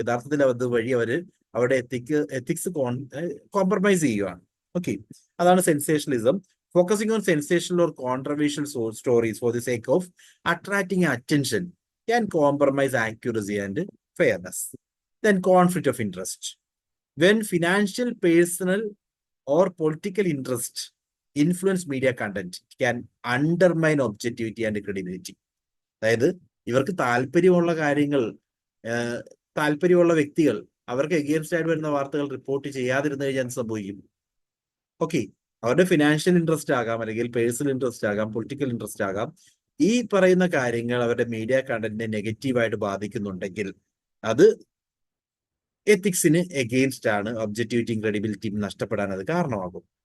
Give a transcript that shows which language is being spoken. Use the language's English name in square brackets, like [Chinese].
[Malayalam] യഥാർത്ഥത്തിൽ അതുവഴി അവരുടെ എത്തിക്സ് കോംപ്രമൈസ് ചെയ്യുകയാണ്. [English] Okay, അതാണ് sensationalism. Focusing on sensational or controversial stories for the sake of attracting attention can compromise accuracy and fairness. Then conflict of interest, when financial, personal or political interest influence media content, can undermine objectivity and credibility. [Malayalam] അതായത് ഇവർക്ക് താല്പര്യമുള്ള കാര്യങ്ങൾ, താല്പര്യമുള്ള വ്യക്തികൾ അവർക്ക് against ആയിട്ട് വരുന്ന വാർത്തകൾ റിപ്പോർട്ട് ചെയ്യാതിരുന്നു കഴിഞ്ഞാൽ സംഭവിക്കും. ഓക്കെ, അവരുടെ ഫിനാൻഷ്യൽ ഇൻട്രസ്റ്റ് ആകാം, അല്ലെങ്കിൽ പേഴ്സണൽ ഇൻട്രസ്റ്റ് ആകാം, പൊളിറ്റിക്കൽ ഇൻട്രസ്റ്റ് ആകാം. ഈ പറയുന്ന കാര്യങ്ങൾ അവരുടെ മീഡിയ കണ്ടന്റിനെ നെഗറ്റീവായിട്ട് ബാധിക്കുന്നുണ്ടെങ്കിൽ അത് എത്തിക്സിന് എഗെയിൻസ്റ്റ് ആണ്, ഒബ്ജക്റ്റിവിറ്റിയും ക്രെഡിബിലിറ്റിയും നഷ്ടപ്പെടാൻ അത് കാരണമാകും.